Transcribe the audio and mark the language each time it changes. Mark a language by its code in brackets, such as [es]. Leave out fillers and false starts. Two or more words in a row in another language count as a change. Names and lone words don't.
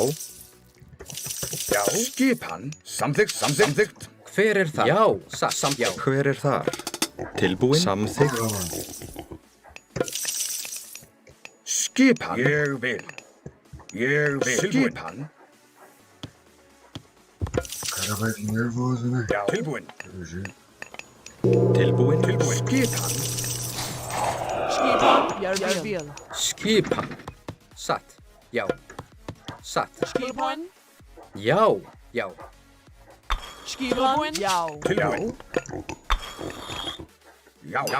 [is] Já. Skipan, samþykkt, samþykkt. Hver er þar? Já, já. Hver er þar? Tilbúin? Samþykkt? Skipan, ég vil. Ég vil. Skipan, [pt] Cara vai de nervoso, né? [is] já. Tilbúin. [pt] Pelo jeito. [is] Tilbúin? Skipan, Skipan, ég vil. Skipan. Satt. Já. Satt. Skipan, Já. Já. skipan, já. tilbúin. Já, já.